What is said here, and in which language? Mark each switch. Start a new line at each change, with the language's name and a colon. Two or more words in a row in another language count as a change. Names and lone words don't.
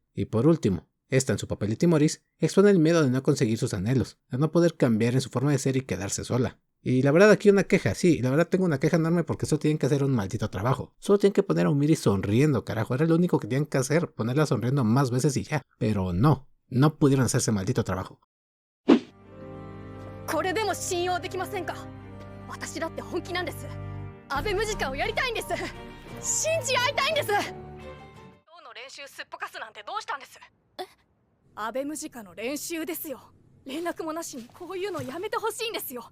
Spanish: Y por último, esta en su papel de Timoris expone el miedo de no conseguir sus anhelos, de no poder cambiar en su forma de ser y quedarse sola. Y la verdad aquí una queja, sí, la verdad tengo una queja enorme porque solo tienen que hacer un maldito trabajo. Solo tienen que poner a Umiri sonriendo, carajo, era lo único que tenían que hacer, ponerla sonriendo más veces y ya. Pero no pudieron hacer ese maldito trabajo.
Japanese: これでも信用できませんか。私だって本気なんです。安倍ムジカをやりたいんです。信じ合いたいんです。今日の練習すっぽかすなんてどうしたんです。安倍ムジカの練習ですよ。連絡もなしにこういうのやめてほしいんですよ。